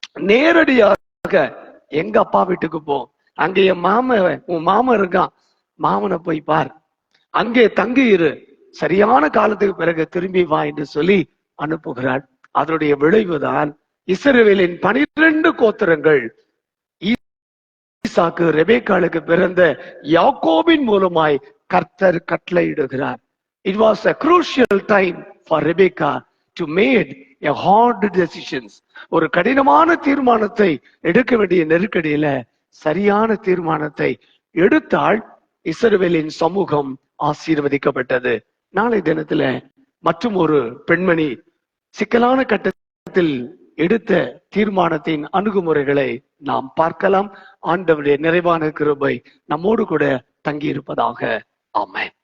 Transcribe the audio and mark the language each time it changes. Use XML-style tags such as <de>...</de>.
<ta>நேரடியாக எங்க அப்பா வீட்டுக்கு போ, அங்கே என் உன் மாமன் இருக்கான், மாமனை போய் பார், அங்கே தங்கி இரு, சரியான காலத்துக்கு பிறகு திரும்பி வா என்று சொல்லி அனுப்புகிறார். அதனுடைய விளைவுதான் இஸ்ரவேலின் 12 கோத்திரங்கள் ஈசாக்கு ரெபெக்காளுக்கு பிறந்த யாக்கோபின் மூலமாய் கர்த்தர் கட்டளையிடுகிறார்.</ta> <en>It was a crucial time for Rebecca to make a hard decisions.</en> <ta>ஒரு கடினமான தீர்மானத்தை எடுக்க வேண்டிய நெருக்கடியில சரியான தீர்மானத்தை எடுத்தால் இஸ்ரவேலின் சமூகம் ஆசீர்வதிக்கப்பட்டது. நாளை தினத்துல மற்றும் ஒரு பெண்மணி சிக்கலான கட்டத்தில் எடுத்த தீர்மானத்தின் அணுகுமுறைகளை நாம் பார்க்கலாம். ஆண்டவருடைய நிறைவான கிருபை நம்மோடு கூட தங்கி இருப்பதாக. ஆமென்.</ta>